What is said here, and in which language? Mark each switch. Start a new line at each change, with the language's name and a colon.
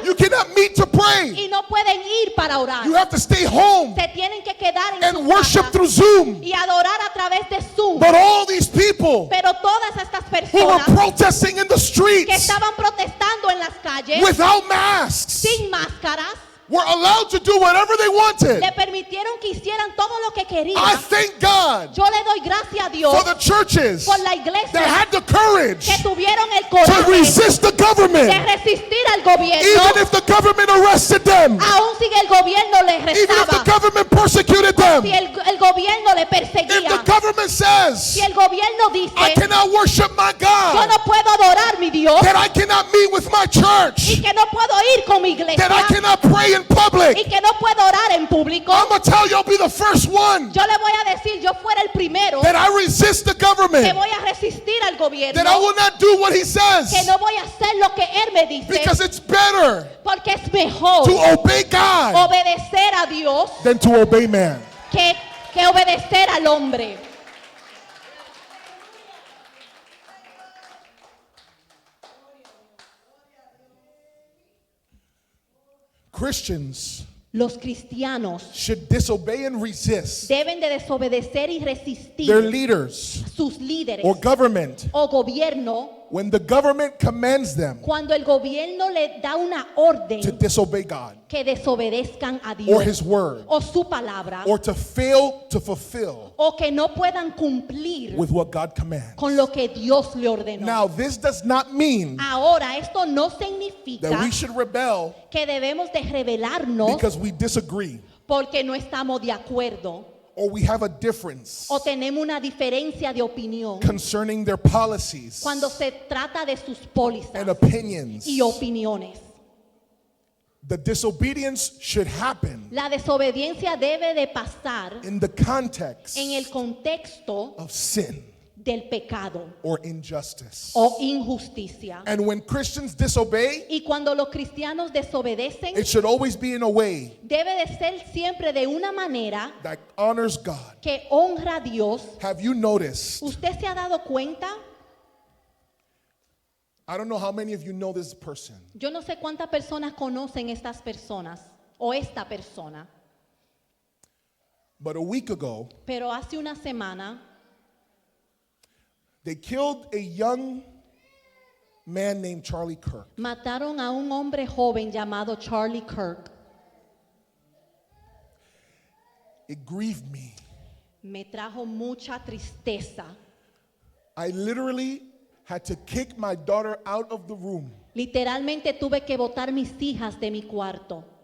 English: You cannot meet to pray.
Spanish: y no pueden ir para orar.
English: You have to stay home
Spanish: Se tienen que quedar en
English: and
Spanish: sus
English: worship
Spanish: casas
English: through Zoom.
Spanish: y adorar a través de Zoom.
English: But all these people
Spanish: Pero todas estas
English: who were
Spanish: personas
English: protesting in the
Spanish: que
English: streets
Spanish: estaban protestando en las calles
English: without masks
Spanish: sin máscaras
English: were allowed to do whatever they wanted.
Spanish: le permitieron que hicieran todo lo que
English: I
Spanish: querían.
English: thank God
Spanish: Yo le doy gracias a Dios
English: for the churches
Spanish: por la iglesia
English: that had the courage
Spanish: que tuvieron el
English: to
Spanish: coraje
English: resist the
Spanish: de
English: government,
Spanish: resistir al gobierno,
English: even if the government arrested them,
Spanish: aun si el gobierno les
English: even if the
Spanish: rezaba,
English: government persecuted them.
Spanish: si el gobierno le
English: If the
Spanish: perseguía,
English: government says,
Spanish: si el gobierno
English: I
Spanish: dice,
English: cannot worship my
Spanish: yo
English: God,
Spanish: no puedo adorar mi Dios
English: that I cannot meet with my
Spanish: y
English: church,
Spanish: que no puedo ir con mi iglesia
English: that I cannot pray in
Spanish: y
English: public,
Spanish: que no puedo orar en público,
English: I'm going to tell you, I'll be the first one
Spanish: yo le voy a decir, yo fuera el primero
English: that I resist the
Spanish: que
English: government,
Spanish: voy a resistir al gobierno,
English: that I will not do what he
Spanish: que
English: says,
Spanish: no voy a hacer lo que él me dice,
English: because it's better
Spanish: porque es mejor
English: to obey God
Spanish: obedecer a Dios
English: than to obey man.
Spanish: que obedecer al hombre.
English: Christians
Spanish: Los cristianos
English: should disobey and resist
Spanish: deben de desobedecer y
English: their
Spanish: resistir
English: leaders
Spanish: sus líderes
English: or government
Spanish: o gobierno
English: when the government commands them
Spanish: cuando el gobierno le da una orden
English: to disobey God
Spanish: que desobedezcan a
English: or
Spanish: Dios
English: his word
Spanish: o su palabra
English: or to fail to fulfill
Spanish: o que no puedan cumplir
English: with what God commands.
Spanish: con lo que Dios le ordenó.
English: Now, this does not mean
Spanish: Ahora, esto no
English: that
Spanish: significa
English: we should rebel
Spanish: que debemos de rebelarnos
English: because we disagree
Spanish: porque no estamos de acuerdo
English: or we have a difference
Spanish: o tenemos una diferencia de opinión
English: concerning their policies
Spanish: cuando se trata de sus
English: and
Spanish: pólizas
English: opinions.
Spanish: y opiniones.
English: The disobedience should happen
Spanish: La desobediencia debe de pasar
English: in the context
Spanish: en el contexto
English: of sin
Spanish: del pecado
English: or injustice.
Spanish: o injusticia.
English: And when Christians disobey,
Spanish: Y cuando los cristianos desobedecen,
English: it should always be in a way
Spanish: debe de ser siempre de una manera
English: that honors God.
Spanish: que honra a Dios.
English: Have you noticed?
Spanish: ¿Usted se ha dado cuenta?
English: I don't know how many of you know this person,
Spanish: Yo no sé cuántas personas conocen estas personas o esta persona,
English: but a week ago,
Spanish: pero hace una semana
English: they killed a young man named Charlie Kirk.
Spanish: mataron a un hombre joven llamado Charlie Kirk.
English: It grieved me.
Spanish: Me trajo mucha tristeza.
English: I literally had to kick my daughter out of the room
Spanish: Literalmente tuve que botar mis hijas de mi cuarto